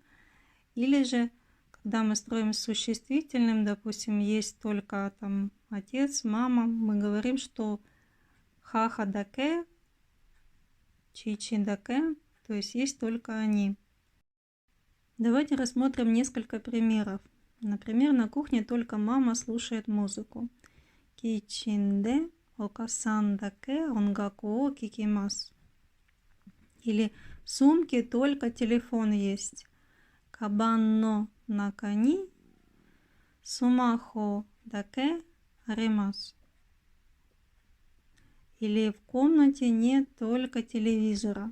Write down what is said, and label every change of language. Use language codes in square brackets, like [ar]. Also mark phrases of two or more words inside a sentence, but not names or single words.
[ru] Или же, когда мы строим с существительным, допустим, есть только там отец, мама, мы говорим, что [ja] 母だけ、父だけ, [ru] то есть есть только они. Давайте рассмотрим несколько примеров. Например, на кухне только мама слушает музыку. [ja] キッチンでお母さんだけ音楽を聞きます. [ru] Или в сумке только телефон есть. [ja] かばんの中にスマホだけあります. [ru] Или в комнате нет только телевизора.